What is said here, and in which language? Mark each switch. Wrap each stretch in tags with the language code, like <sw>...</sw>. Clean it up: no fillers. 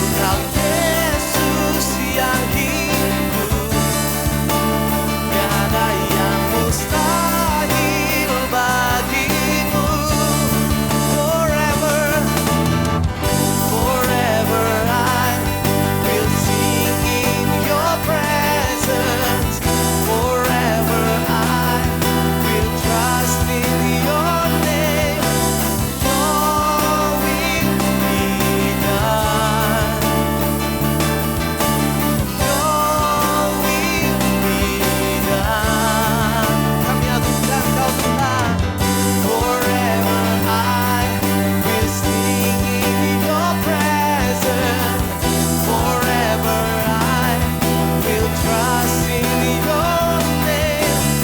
<id>Kau Yesus yang hidup, tiada yang mustahil bagimu.</id> <en>Forever, forever I will sing in your presence. Forever I will trust in your name. Your will be done. Your will be done.</en> <id>Kami agungkan Kau Tuhan.</id> <en>Forever I will sing in your presence. Forever I will trust in your name.</en>